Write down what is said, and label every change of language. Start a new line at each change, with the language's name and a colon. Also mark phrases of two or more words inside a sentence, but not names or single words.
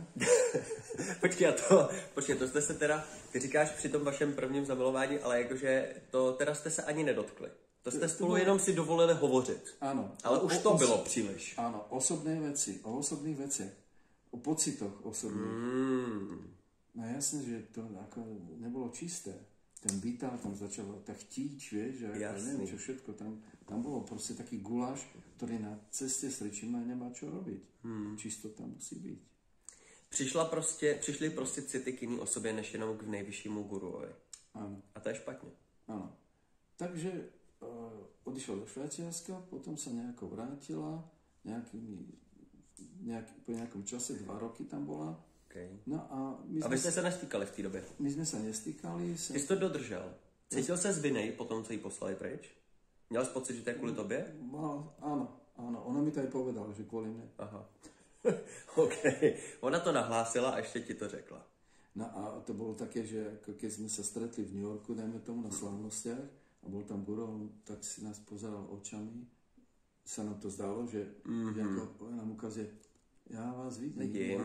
Czech: Počkej, to jste se teda, ty říkáš při tom vašem prvním zamilování, ale jakože to teda jste se ani nedotkli. To jste spolu jenom si dovolili hovořit.
Slovak: Áno.
Czech: Ale už to bylo příliš.
Slovak: Áno, osobné veci, o osobných veciach, o pocitoch osobných. No jasne, že to ako nebolo čisté. Ten Vital tam začal tak chtíč, vieš, že ako, neviem čo všetko. Tam bolo proste taký guláš, ktorý na ceste sličíme nemá čo robiť. Čisto tam musí byť.
Czech: Přišly prostě city k jiný osobě, než jenom k nejvyššímu guruovi.
Slovak: Áno.
Czech: A to je špatně.
Slovak: Áno. Takže odišla do Švajčiarska, potom sa nejako vrátila, po nejakom čase, 2 roky tam bola. Okay.
Czech: No a vy jste se nestýkali v té době?
Slovak: My sme sa nestýkali.
Czech: Ty jsi to dodržel. Cítil se zvinej po tom, co jí poslali pryč? Měl jsi pocit, že to je kvůli tobě?
Slovak: Áno. Ona mi to aj povedala, že kvôli mne.
Czech: Aha. OK. Ona to nahlásila a ještě ti to řekla.
Slovak: No a to bolo také, že ako keď sme sa stretli v New Yorku, dajme tomu na slávnostiach, a bol tam Guru, tak si nás pozeral očami. Sa nám to zdalo, že ako nám ukazuje, ja vás vidím.